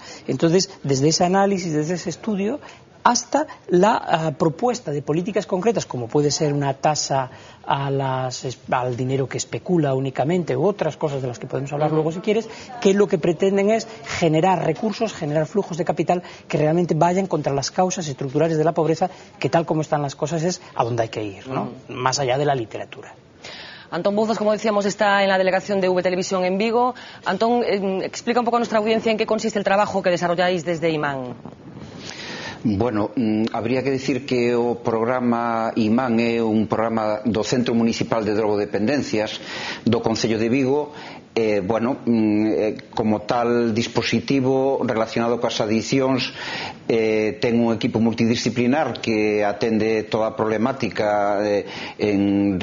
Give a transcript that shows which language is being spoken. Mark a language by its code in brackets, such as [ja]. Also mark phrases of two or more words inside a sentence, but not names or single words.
[es] Entonces, desde ese análisis, desde ese estudio, hasta la propuesta de políticas concretas, como puede ser una tasa al dinero que especula únicamente u otras cosas de las que podemos hablar luego si quieres, que lo que pretenden es generar recursos, generar flujos de capital que realmente vayan contra las causas estructurales de la pobreza, que tal como están las cosas es a donde hay que ir, ¿no? Más allá de la literatura. Antón Bouzas, como decíamos, está en la delegación de V Televisión en Vigo. Antón, explica un poco a nuestra audiencia en qué consiste el trabajo que desarrolláis desde IMAN. Bueno, habría que decir que [gl] o programa IMAN é un programa do Centro Municipal de Drogodependencias do Concello de Vigo. Como tal dispositivo relacionado coas adiccións, ten un equipo multidisciplinar que atende toda a problemática en